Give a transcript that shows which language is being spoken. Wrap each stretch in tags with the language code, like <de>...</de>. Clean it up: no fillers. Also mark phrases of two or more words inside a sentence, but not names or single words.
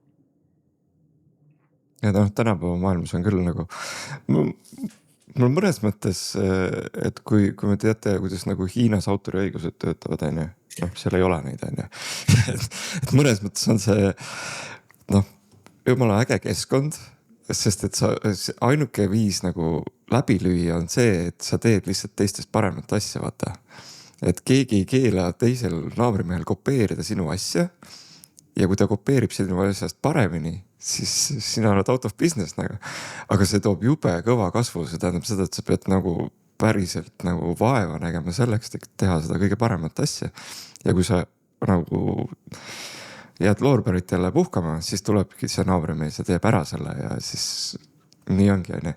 <et>Ja tänapäeva maailmas on küll nagu mul mõnes mõttes, et kui me teate, kuidas nagu Hiinas autoriõigused töötavad, seal ei ole neid, et mõnes mõttes on see, jumala äge keskkond, sest et ainuke viis nagu läbi lüüa on see, et sa teed lihtsalt teistest paremat asja, vaata. Et keegi ei keela teisel naabrimehel kopeerida sinu asja ja kui ta kopeerib sinu asjast paremini, siis sina oled</et> <en>out of business</en> <et>nagu. Aga see toob jube kõva kasvu, see tähendab seda, et sa pead nagu päriselt nagu vaeva nägema selleks, et teha seda kõige paremat asja. Ja kui sa nagu jääd loorberit jälle puhkama, siis tulebki see naabrimees ja teeb ära selle ja siis nii ongi.</et>